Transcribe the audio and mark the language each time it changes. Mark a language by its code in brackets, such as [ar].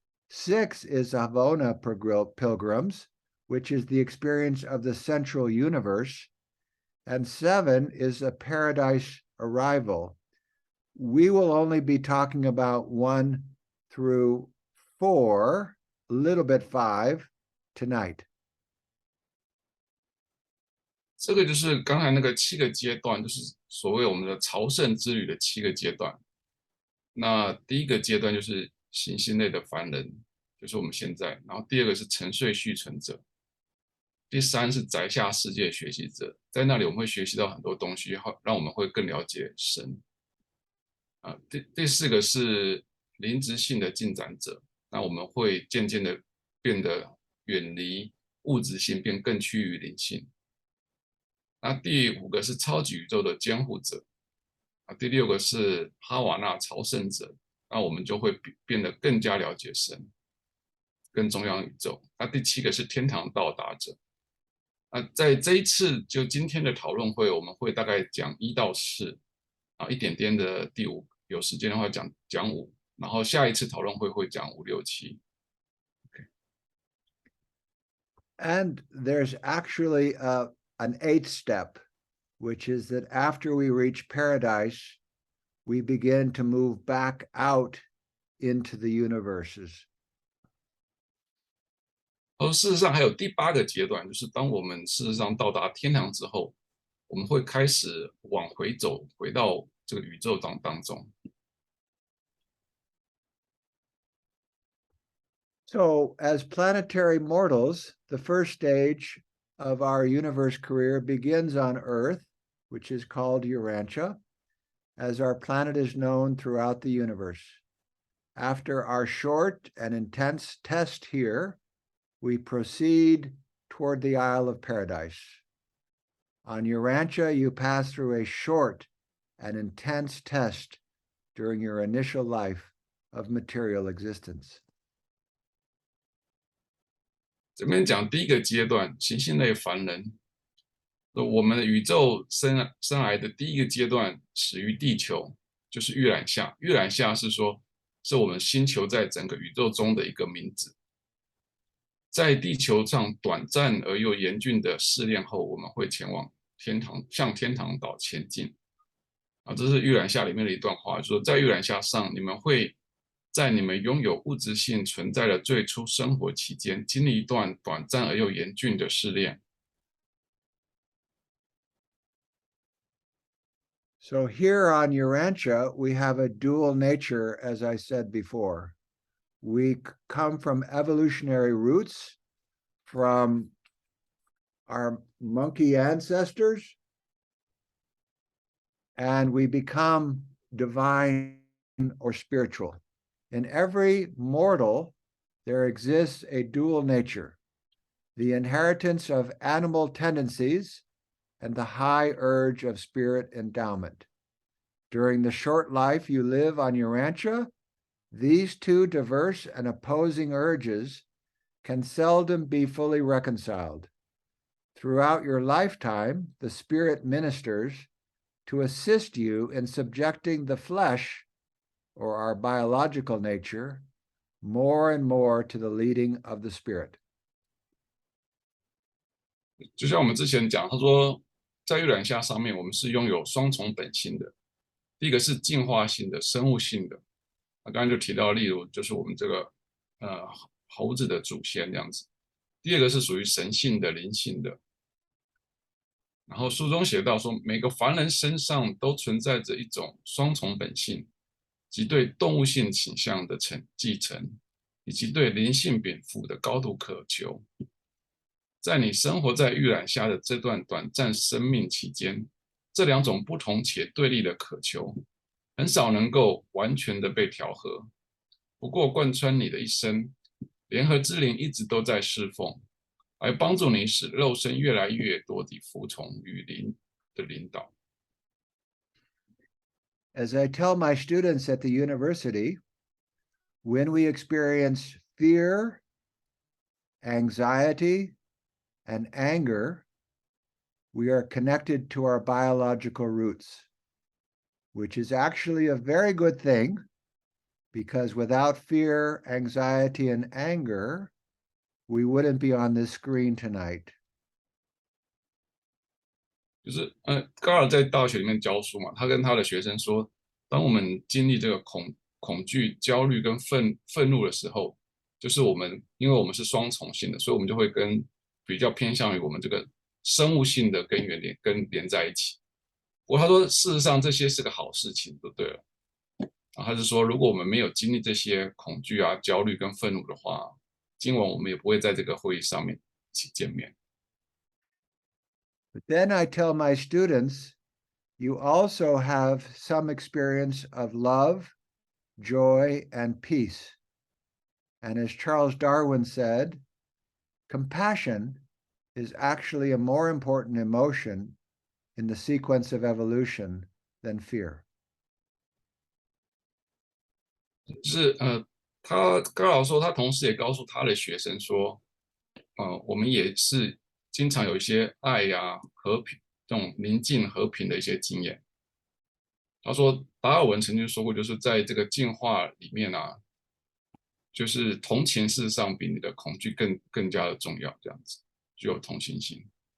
[en] 6 is Havona pilgrims, which is the experience of the central universe. And 7 is a paradise arrival. We will only be talking about 1 through 4, a little bit 5 tonight. [zh] 这个就是刚才那个7个阶段，就是所谓我们的朝圣之旅的7个阶段。那第一个阶段就是行星类的凡人，就是我们现在。然后第2个是沉睡续存者，第3是宅下世界学习者，在那里我们会学习到很多东西，让我们会更了解神。第4个是灵知性的进展者，那我们会渐渐的变得远离物质性，变更趋于灵性。那第5个是超级宇宙的监护者，第6个是哈瓦那朝圣者，那我们就会变得更加了解神，跟中央宇宙。那第7个是天堂到达者。在这一次就今天的讨论会，我们会大概讲1到4，一点点的第5，有时间的话讲5，然后下一次讨论会讲5、6、7。 [en] And there's actually an 8th step, which is that after we reach paradise, we begin to move back out into the universes. [zh] 事实上还有第8个阶段，就是当我们事实上到达天堂之后，我们会开始往回走，回到这个宇宙当中。 [en] So as planetary mortals, the first stage of our universe career begins on Earth, which is called Urantia, as our planet is known throughout the universe. After our short and intense test here, we proceed toward the Isle of Paradise. On Urantia, you pass through a short and intense test during your initial life of material existence. [zh] 这边讲第1个阶段，行星类凡人。我们的宇宙生来的第1个阶段始于地球，就是预览夏。预览夏是说，是我们星球在整个宇宙中的一个名字。在地球上短暂而又严峻的试炼后，我们会前往天堂，向天堂岛前进。这是预览夏里面的一段话，就是说在预览夏上，你们会在你们拥有物质性存在的最初生活期间，经历一段短暂而又严峻的试炼。 [en] So here on Urantia, we have a dual nature, as I said before. We come from evolutionary roots, from our monkey ancestors, and we become divine or spiritual. In every mortal, there exists a dual nature, the inheritance of animal tendencies and the high urge of spirit endowment. During the short life you live on your rancho, these two diverse and opposing urges can seldom be fully reconciled. Throughout your lifetime, the spirit ministers to assist you in subjecting the flesh, or our biological nature, more and more to the leading of the spirit. [zh] 就像我们之前讲，他说在月亮虾上面，我们是拥有双重本性的。第一个是进化性的、生物性的，刚刚就提到，例如就是我们这个猴子的祖先这样子。第二个是属于神性的、灵性的。然后书中写到说，每个凡人身上都存在着一种双重本性，即对动物性倾向的继承，以及对灵性禀赋的高度渴求。在你生活在玉兰虾的这段短暂生命期间，这两种不同且对立的渴求，很少能够完全的被调和。不过，贯穿你的一生，联合之灵一直都在侍奉，来帮助你使肉身越来越多地服从于灵的领导。 [en] As I tell my students at the university, when we experience fear, anxiety, and anger, we are connected to our biological roots, which is actually a very good thing, because without fear, anxiety, and anger, we wouldn't be on this screen tonight. [zh] 就是高尔在大学里面教书嘛，他跟他的学生说，当我们经历这个恐惧、焦虑跟愤怒的时候，就是因为我们是双重性的，所以我们就会比较偏向于我们这个生物性的根源连在一起。不过他说，事实上这些是个好事情，就对了。然后他是说，如果我们没有经历这些恐惧啊、焦虑跟愤怒的话，今晚我们也不会在这个会议上面一起见面。 [en] But then I tell my students, you also have some experience of love, joy, and peace. And as Charles Darwin said, compassion is actually a more important emotion in the sequence of evolution than fear. [zh] 就是他高老说，他同时也告诉他的学生说，我们也是经常有一些爱呀、和平这种宁静和平的一些经验。他说，达尔文曾经说过，就是在这个进化里面啊，就是同情事实上比你的恐惧更加的重要，这样子具有同情心。